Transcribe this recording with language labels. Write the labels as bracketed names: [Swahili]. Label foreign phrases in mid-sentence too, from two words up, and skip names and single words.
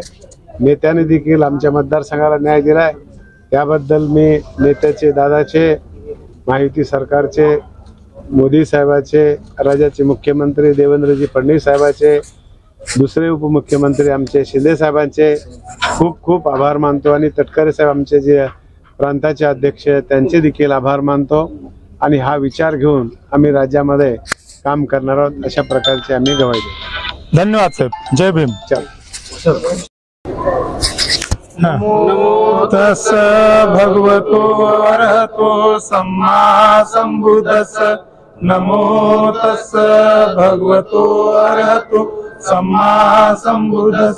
[Marathi] नेत्याने देखील आमच्या मतदारसंघाला न्याय दिलाय, त्याबद्दल मी नेत्याचे, दादाचे, महायुती सरकारचे, मोदी साहेबाचे, राज्याचे मुख्यमंत्री देवेंद्रजी फडणवीस साहेबाचे, दुसरे उपमुख्यमंत्री आमचे शिंदे साहेबांचे खूप खूप आभार मानतो आणि तटकरे साहेब आमचे जे प्रांताचे अध्यक्ष त्यांचे देखील आभार मानतो। आणि हा विचार घेऊन आम्ही राज्यामध्ये काम करणार आहोत, अशा प्रकारचे आम्ही गवाही देतो। धन्यवाद साहेब, जय भीम। [Pali] नमो तस् भगवतो अरहतो सम्मा सम्बुद्धस्स। नमो तस् भगवतो अरहतो सम्मा सम्बुद्धस्स।